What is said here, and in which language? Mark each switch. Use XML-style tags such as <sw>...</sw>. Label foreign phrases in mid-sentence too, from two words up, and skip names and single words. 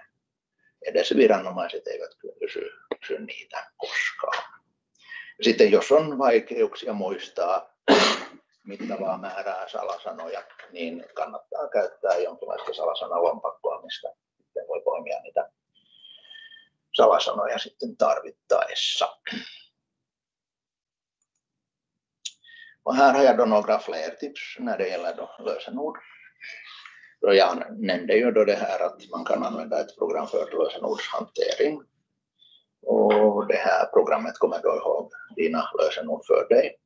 <fi>Edes viranomaiset eivät kysy niitä koskaan. Sitten jos on vaikeuksia muistaa mittavaa määrää salasanoja, niin kannattaa käyttää jonkinlaista salasanalompakkoa, mistä sitten voi poimia niitä salasanoja sitten tarvittaessa.</fi> <sv>Och här har jag då några fler tips när det gäller då lösenord. Då jag nämnde ju då det här att man kan använda ett program för lösenordshantering. Och det här programmet kommer då ihåg dina lösenord för dig.</sv>